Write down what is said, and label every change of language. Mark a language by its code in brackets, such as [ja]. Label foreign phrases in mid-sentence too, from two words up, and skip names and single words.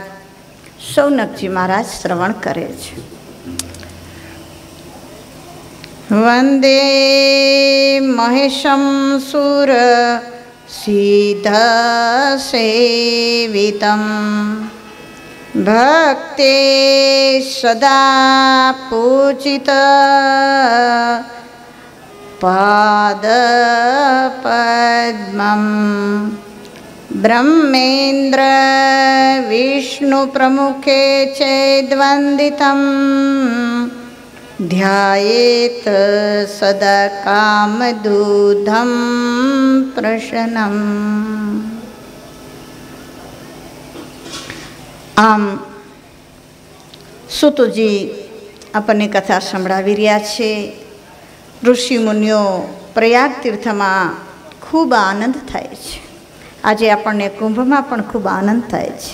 [gu] સૌનકજી મહારાજ શ્રવણ કરે છે। [sa] वंदे महेशम सुर सिद्ध सेवितम भक्ते सदा पूजित पाद पद्मम ब्रह्मेन्द्र विष्णु प्रमुखे चेद्वन्दितं ध्यायेत सदा कामदूधं प्रशनम्। [gu] આમ સુતજી આપણને કથા સંભળાવી રહ્યા છે। ઋષિ મુનિઓ પ્રયાગ તીર્થમાં ખૂબ આનંદ થાય છે. આજે આપણને કુંભમાં પણ ખૂબ આનંદ થાય છે.